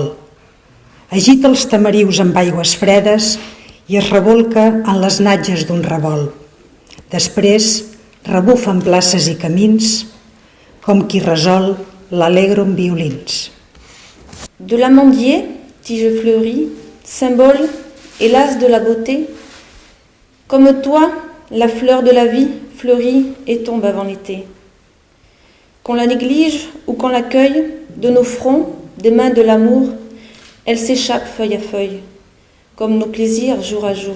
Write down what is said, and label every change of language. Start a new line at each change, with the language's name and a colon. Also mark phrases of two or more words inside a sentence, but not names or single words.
Catalan: Agita els tamarius amb aigües fredes i es rebolca en les natges d'un revolt. Després rebufa en places i camins com qui resol l'allegro amb violins.
French: De l'amandier, tige fleurie, symbole, hélas de la beauté, comme toi, la fleur de la vie fleurit et tombe avant l'été. Qu'on la néglige ou qu'on l'accueille, de nos fronts, des mains de l'amour, elle s'échappe feuille à feuille, comme nos plaisirs jour à jour.